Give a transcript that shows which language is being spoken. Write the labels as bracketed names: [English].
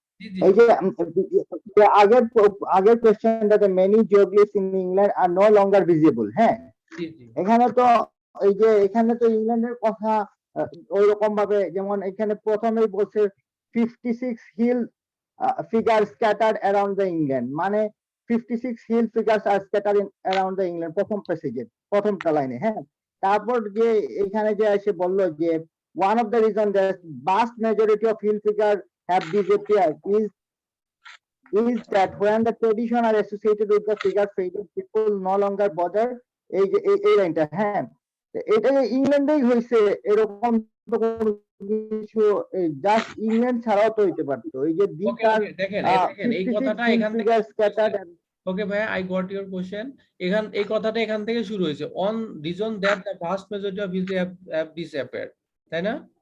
[Bangla] জি জি এই যে আগের কোশ্চেনটাতে [English] many geoglyphs in England are no longer visible, হ্যাঁ [Bangla] জি জি এখানে তো এই যে এখানে তো ইংল্যান্ডের কথা ওই রকম ভাবে, যেমন এখানে প্রথমেই বলছে 56 hill [English] figures scattered around the England, [Bangla] মানে [English] 56 hill figures are scattered around the England, [Bangla] প্রথম প্যাসেজে প্রথমটা লাইনে। হ্যাঁ, তারপর যে এখানে যে এসে বললো যে [English] one of the reason that vast majority of hill figures have disappeared is that when the tradition are associated with the figure faded, people no longer bother [Bangla] এই যে এই লাইনটা। হ্যাঁ, এটা যে ইংল্যান্ডেই হয়েছে এরকম তো কোনো কিছু জাস্ট ইংল্যান্ড ছাড়াও তো হইতে পারতো। এই যে ওকে ওকে দেখেন এই কথাটা এখান থেকে ওকে ভাই [English] I got your question. [Bangla] এই কথাটা এখান থেকে শুরু হয়েছে, [English] on reason that the vast majority of hills have disappeared, [Bangla] তাই না?